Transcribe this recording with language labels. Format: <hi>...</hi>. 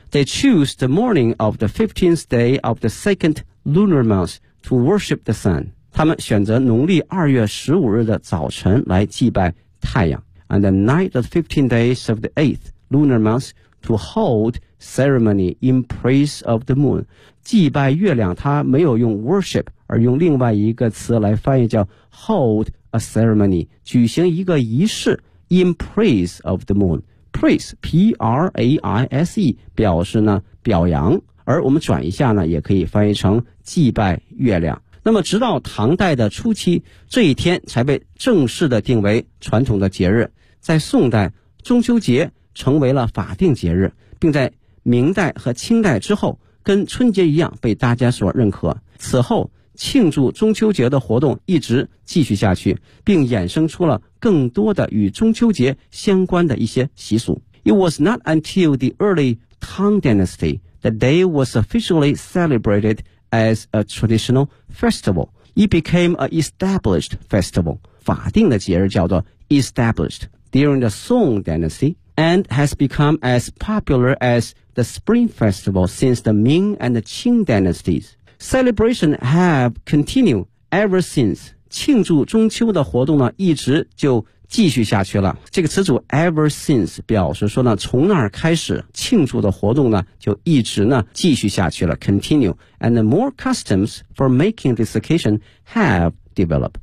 <en>They choose the morning of the 15th day of the second lunar month to worship the sun.</en> <zh>他们选择农历2月15日的早晨来祭拜太阳。</zh> <en>And the night of the 15 days of the 8th lunar month to hold ceremony in praise of the moon.</en> <zh>祭拜月亮它没有用 worship, 而用另外一个词来翻译叫</zh> <en>hold a ceremony,</en> <zh>举行一个仪式</zh> <en>in praise of the moon.</en> <zh>Praise, P-R-A-I-S-E, 表示呢表扬。而我们转一下呢也可以翻译成祭拜月亮。那么直到唐代的初期这一天才被正式的定为传统的节日，在宋代中秋节成为了法定节日，并在明代和清代之后跟春节一样被大家所认可，此后庆祝中秋节的活动一直继续下去，并衍生出了更多的与中秋节相关的一些习俗。</zh> <en>It was not until the early Tang Dynasty that day was officially celebratedas a traditional festival. It became an established festival.</en> <zh>法定的节日叫做</zh> <en>established during the Song Dynasty and has become as popular as the Spring Festival since the Ming and the Qing Dynasties. Celebration have continued ever since.</en> <zh>庆祝中秋的活动呢一直就继续下去了。这个词组 ever since 表示说呢从那儿开始庆祝的活动呢就一直呢继续下去了 continue,</zh> <en>and more customs for making this occasion have developed.</en>